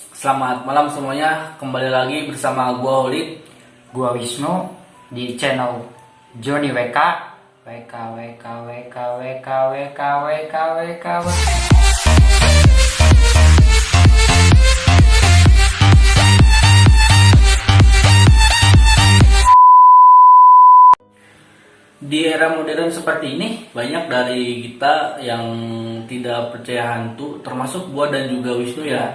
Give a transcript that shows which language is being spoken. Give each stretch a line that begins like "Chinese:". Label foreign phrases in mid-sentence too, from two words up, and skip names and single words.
Indonesian: Selamat malam semuanya, kembali lagi bersama gua Holid. Gua Wisnu di channel Johnny WK. WK WK WK WK WK WK WK. Di era modern seperti ini, banyak dari kita yang tidak percaya hantu, termasuk gua dan juga Wisnu ya.